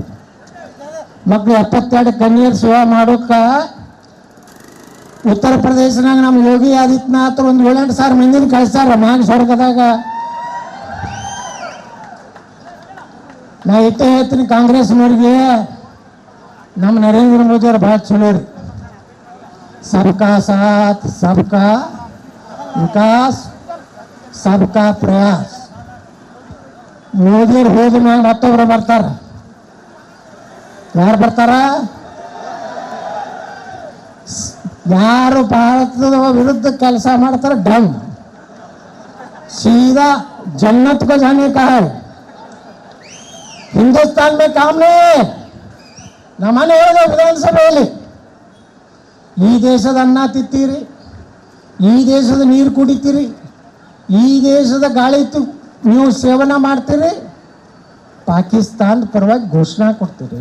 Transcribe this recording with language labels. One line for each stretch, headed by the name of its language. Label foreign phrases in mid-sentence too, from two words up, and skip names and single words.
Kannada: ಮಕ್ಕಳು 72 ಕನ್ಯರು ಸೇವೆ ಮಾಡೋಕ ಉತ್ತರ ಪ್ರದೇಶನಾಗ ನಮ್ಮ ಯೋಗಿ ಆದಿತ್ಯನಾಥ್ ಒಂದು 7-8 ಸಾವಿರ ಮಂದಿನ ಕಳಿಸ್ತಾರ ಮ್ಯಾಗ ಸ್ವರ್ಗದಾಗ. ನಾ ಇಟ್ಟೇ ಹೇಳ್ತೀನಿ ಕಾಂಗ್ರೆಸ್ನವ್ರಿಗೆ, ನಮ್ಮ ನರೇಂದ್ರ ಮೋದಿ ಅವ್ರು ಭಾಳ ಚಲೋ ರೀ.
Hindi: सबका साथ सबका विकास सबका प्रयास.
Kannada: ಮೋದಿಯವ್ರು ಹೋದ ಮ್ಯಾಗ ಮತ್ತೊಬ್ರು ಬರ್ತಾರ. ಯಾರು ಬರ್ತಾರ? ಯಾರು ಭಾರತದ ವಿರುದ್ಧ ಕೆಲಸ ಮಾಡ್ತಾರೆ ಡಮ್
Hindi: सीधा जन्नत को जाने का है. हिंदुस्तान में काम नहीं.
Kannada: ನಮ್ಮನೆ ಹೇಳಿದ ವಿಧಾನಸಭೆಯಲ್ಲಿ, ಈ ದೇಶದ ಅನ್ನ ತಿತ್ತೀರಿ, ಈ ದೇಶದ ನೀರು ಕುಡಿತೀರಿ, ಈ ದೇಶದ ಗಾಳಿ ನೀವು ಸೇವನೆ ಮಾಡ್ತೀರಿ, ಪಾಕಿಸ್ತಾನದ ಪರವಾಗಿ ಘೋಷಣೆ ಕೊಡ್ತೀರಿ.